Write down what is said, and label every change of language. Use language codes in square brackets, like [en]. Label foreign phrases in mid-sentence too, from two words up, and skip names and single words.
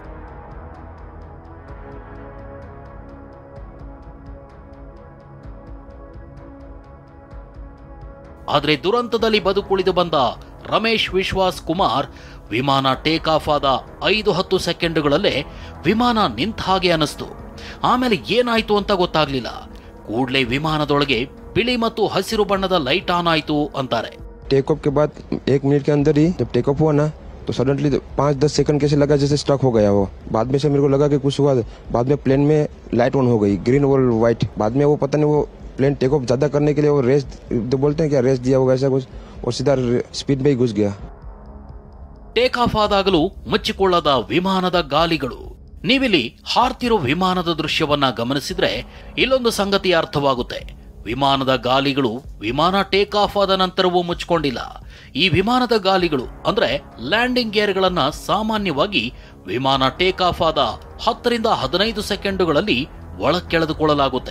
[kn] ಆದರೆ ದುರಂತದಲ್ಲಿ ಬದುಕುಳಿದು ಬಂದ ರಮೇಶ್ ವಿಶ್ವಾಸ್ ಕುಮಾರ್ ವಿಮಾನ [en] take off [kn] ಆದ 5-10 ಸೆಕೆಂಡುಗಳಲ್ಲೇ ವಿಮಾನ ನಿಂತ ಹಾಗೆ ಅನಿಸ್ತು. ಆಮೇಲೆ ಏನಾಯ್ತು ಅಂತ ಗೊತ್ತಾಗ್ಲಿಲ್ಲ. ಕೂಡಲೇ ವಿಮಾನದೊಳಗೆ ಬಿಳಿ ಮತ್ತು ಹಸಿರು ಬಣ್ಣದ [en] light on [kn] ಆಯ್ತು ಅಂತಾರೆ. [en] take off [hi] के बाद 1 मिनट के अंदर ही जब [en] take off [hi] हुआ ना तो सडनली 5-10 सेकंड कैसे लगा जैसे स्टक हो गया वो. बाद में से मेरे को लगा कि कुछ हुआ. बाद में प्लेन में [en] light on [hi] हो गई, ग्रीन और व्हाइट. बाद में वो पता नहीं वो [en] plane take off [hi] ज्यादा करने के लिए वो रेस तो बोलते हैं क्या, रेस दिया होगा ऐसा कुछ, और सीधा स्पीड में ही घुस गया. [en] take off [kn] ಆದಾಗಲೂ ಮುಚ್ಚಿಕೊಳ್ಳದ ವಿಮಾನದ ಗಾಲಿಗಳು. ನೀವಿಲ್ಲಿ ಹಾರ್ತಿರೋ ವಿಮಾನದ ದೃಶ್ಯವನ್ನ ಗಮನಿಸಿದ್ರೆ ಇಲ್ಲೊಂದು ಸಂಗತಿ ಅರ್ಥವಾಗುತ್ತೆ. ವಿಮಾನದ ಗಾಲಿಗಳು ವಿಮಾನ [en] take off [kn] ಆದ ನಂತರವೂ ಮುಚ್ಚಿಕೊಂಡಿಲ್ಲ. ಈ ವಿಮಾನದ ಗಾಲಿಗಳು ಅಂದ್ರೆ [en] landing gears [kn] ಸಾಮಾನ್ಯವಾಗಿ ವಿಮಾನ [en] take off [kn] ಆದ 10 ರಿಂದ 15 ಸೆಕೆಂಡುಗಳಲ್ಲಿ ಒಳಕ್ಕೆಳೆದುಕೊಳ್ಳಲಾಗುತ್ತೆ.